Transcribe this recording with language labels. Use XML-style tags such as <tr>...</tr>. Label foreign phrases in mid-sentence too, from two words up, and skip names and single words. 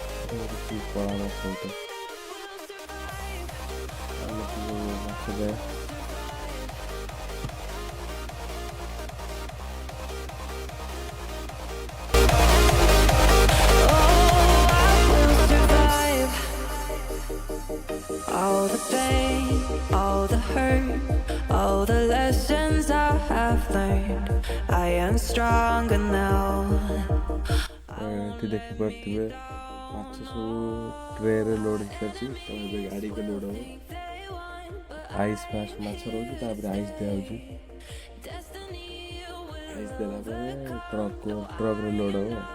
<or>କଳା ମାଛ ଗୋଟେ ମାଛ ଯାଏ।</or> <en>All the pain, all the hurt, all the lessons I have learned. I am stronger now.</en> <or>ଏଠି ଦେଖିପାରୁଥିବେ ମାଛ ସବୁ ଟ୍ରେରେ ଲୋଡ୍ ହେଇସାରିଛି। ତ ଏବେ ଗାଡ଼ିକୁ ଲୋଡ୍ ହେବ।</or> <en>ice first</en> <or>ମାଛ ରହୁଛି, ତାପରେ ଆଇସ୍ ଦିଆହେଉଛି। ଆଇସ୍ ଦେଲା ପରେ ଟ୍ରକ୍ରେ ଲୋଡ୍ ହେବ।</or>